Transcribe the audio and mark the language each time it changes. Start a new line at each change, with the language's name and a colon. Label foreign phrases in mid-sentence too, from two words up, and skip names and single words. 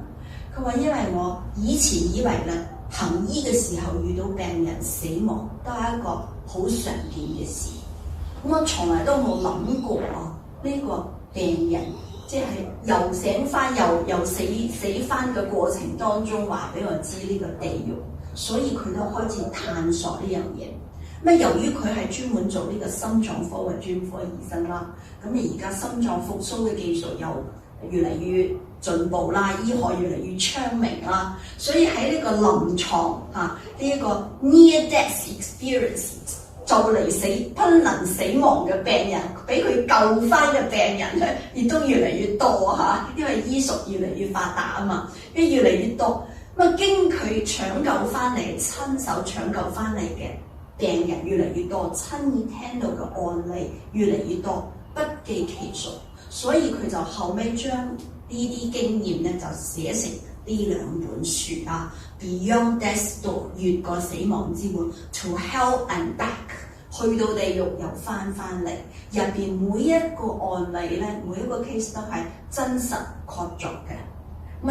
Cantonese: 佢話因為我以前以為咧行醫嘅時候遇到病人死亡都係一個好常見嘅事，咁我從來都冇諗過呢個病人即係又醒翻又死翻嘅過程當中話俾我知呢個地獄，所以佢都開始探索呢樣嘢。由於佢係專門做呢個心臟科嘅專科醫生啦，咁而家心臟復甦嘅技術又越嚟越進步啦，醫學越嚟越昌明啦，所以喺呢個臨床呢一個
English: near death experience
Cantonese: 就嚟死不能死亡嘅病人，俾佢救翻嘅病人咧，亦都越嚟越多因為醫術越嚟越發達啊嘛，越嚟越多。經佢搶救翻嚟，親手搶救翻嚟嘅病人越嚟越多，親耳聽到嘅案例越嚟越多，不計其數，所以佢就後尾將呢啲經驗咧就寫成呢兩本書 Beyond Death's Door 越過死亡之門 To Hell and Back 去到地獄又翻嚟，入邊每一個案例咧，每一個 case 都係真實確鑿嘅。